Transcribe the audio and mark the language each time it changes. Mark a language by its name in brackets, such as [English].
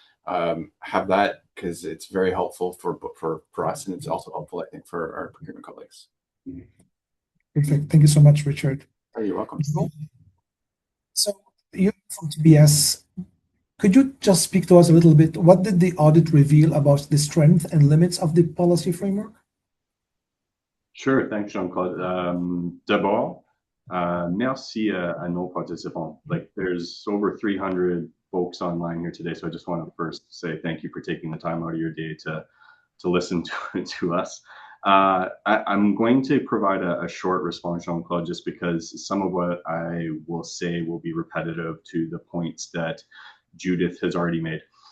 [English] Have that, because it's very helpful for us, and it's also helpful, I think, for our procurement colleagues. Perfect. Thank you so much, Richard. Oh, you're welcome. So you're from TBS. Could you just speak to us a little bit? What did the audit reveal about the strength and limits of the policy framework? Sure, thanks, Jean-Claude. [French] D'abord, merci à nos participants. [English] Like, there's over 300 folks online here today, so I just want to first say thank you for taking the time out of your day to listen to us. I'm going to provide a short response, Jean-Claude, just because some of what I will say will be repetitive to the points that Judith has already made.